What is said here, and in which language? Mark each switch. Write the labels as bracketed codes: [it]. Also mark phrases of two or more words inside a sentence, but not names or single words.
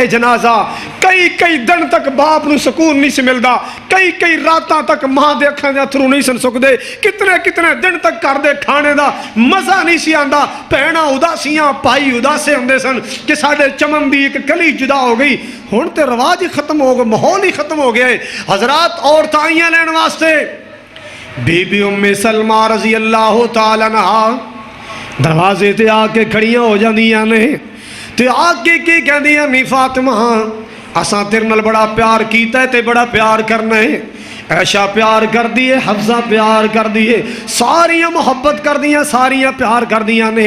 [pa] ਜਨਾਜ਼ਾ ਕਈ ਦਿਨ ਤੱਕ ਬਾਪ ਨੂੰ ਸਕੂਨ ਨਹੀਂ ਸੀ ਮਿਲਦਾ, ਕਈ ਰਾਤਾਂ ਤੱਕ ਮਾਂ ਦੇ ਅੱਖਾਂ ਦੇ ਅਥਰੂ ਨਹੀਂ ਸਨ ਸੁੱਕਦੇ, ਕਿਤਨੇ ਦਿਨ ਤੱਕ ਘਰ ਦੇ ਖਾਣੇ ਦਾ ਮਜ਼ਾ ਨਹੀਂ ਸੀ ਆਂਦਾ। ਭੈਣਾਂ ਉਦਾਸੀਆਂ, ਭਾਈ ਉਦਾਸੇ ਹੁੰਦੇ ਸਨ ਕਿ ਸਾਡੇ ਚਮਨ ਦੀ ਇੱਕ ਕਲੀ ਜੁਦਾ ਹੋ ਗਈ। ਹੁਣ ਤੇ ਰਿਵਾਜ ਹੀ ਖਤਮ ਹੋ ਗਿਆ, ਮਾਹੌਲ ਹੀ ਖਤਮ ਹੋ ਗਿਆ ਹੈ। ਹਜ਼ਰਾਤ ਔਰਤਾਂ ਆਈਆਂ ਲੈਣ ਵਾਸਤੇ, ਬੀਬੀ ਉम्मे सलमा [ar] رضي الله تعالى عنها [pa] ਦਰਵਾਜ਼ੇ ਤੇ ਆਕੇ ਖੜ੍ਹੀਆਂ ਹੋ ਜਾਂਦੀਆਂ ਨੇ ਤੇ ਆਕੇ ਕੀ ਕਹਿੰਦੀਆਂ ਨੀ ਫ਼ਾਤਿਮਾ ਅਸਾਂ ਤੇਰੇ ਨਾਲ ਬੜਾ ਪਿਆਰ ਕੀਤਾ ਹੈ ਤੇ ਬੜਾ ਪਿਆਰ ਕਰਨਾ ਹੈ। ਐਸ਼ਾ ਪਿਆਰ ਕਰ ਦੀਏ, ਹਫ਼ਜ਼ਾ ਪਿਆਰ ਕਰ ਦੀਏ, ਸਾਰੀਆਂ ਮੁਹੱਬਤ ਕਰ ਦੀਆਂ, ਸਾਰੀਆਂ ਪਿਆਰ ਕਰ ਦੀਆਂ ਨੇ।